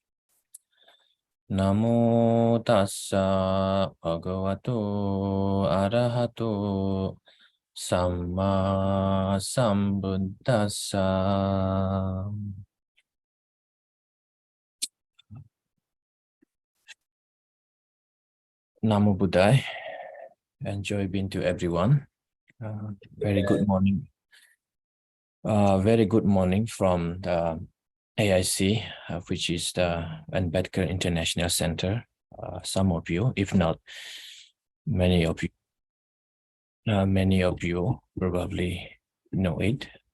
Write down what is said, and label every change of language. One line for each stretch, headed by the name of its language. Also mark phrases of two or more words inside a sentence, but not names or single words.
Pali: Namo tassa bhagavato arahato samma sambuddhassa. Namo Buddhaya.
English: Enjoy being to everyone. Very good morning. Very good morning from the AIC, which is the Ambedkar International Center. Some of you, if not, Many of you probably know it.